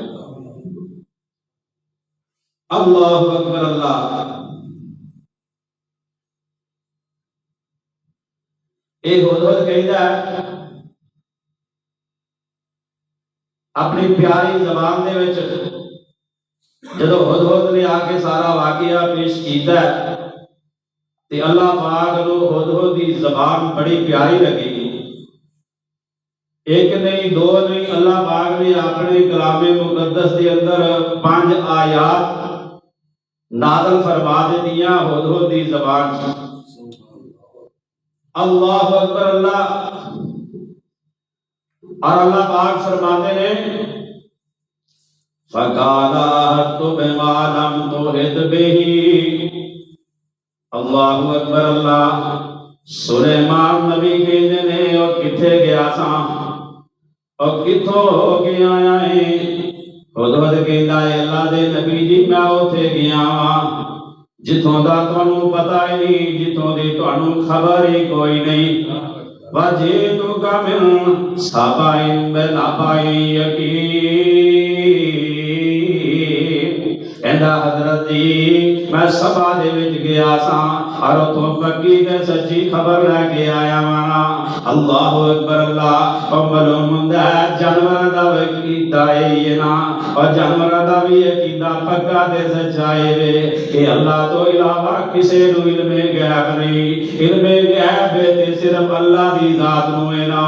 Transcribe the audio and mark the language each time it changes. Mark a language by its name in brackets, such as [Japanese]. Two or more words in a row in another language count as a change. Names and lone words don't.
[Arabic] اللہ اکبر اللہ۔ [Punjabi] ایک ہدہد کہندا ہے اپنی پیاری زبان دے وچ، جدو ہدہد نے آ کے سارا واقعہ پیش کیتا ہے تے اللہ پاک نو ہدہد دی زبان بڑی پیاری لگی۔ ایک نہیں دو نہیں، اللہ پاک نے اپنے کلام مقدس دے اندر 5 آیات نازل فرما دتیاں ہدہد دی زبان سے۔ [Arabic] اللہ اکبر اللہ۔ [Urdu] اور اللہ پاک فرماتے ہیں [Arabic] فَقَالَ أَحَطتُ بِمَا لَمْ تُحِطْ بِهِ۔ اللہ اکبر اللہ۔ [Punjabi] سلیمان نبی کہندے نے اور کتھے گیا ساں اور کتھوں ہو کے آیا ہے؟ ہدہد کہندا ہے اللہ دے نبی جی میں اوتھے گیا ہاں جتھوں دا تانوں پتہ ہی نہیں، جتھوں دی تانوں خبر ہی کوئی نہیں۔ [Arabic] وَجِئْتُكَ مِن سَبَإٍ بِنَبَإٍ يَقِينٍ۔ [Punjabi] کہندا حضرت جی میں سبا دے وچ گیا ساں اور اتھوں پکی تے سچی خبر لے کے آیا واں۔ [Arabic] اللہ اکبر اللہ۔ [Punjabi] اور معلوم ہوندا ہے جانور دا عقیدہ ہے نا، اور جانور دا بھی عقیدہ پکا تے سچا ہے کہ اللہ تو علاوہ کسے نو علم غیب نہیں، علم غیب تے صرف اللہ دی ذات نو ہے نا۔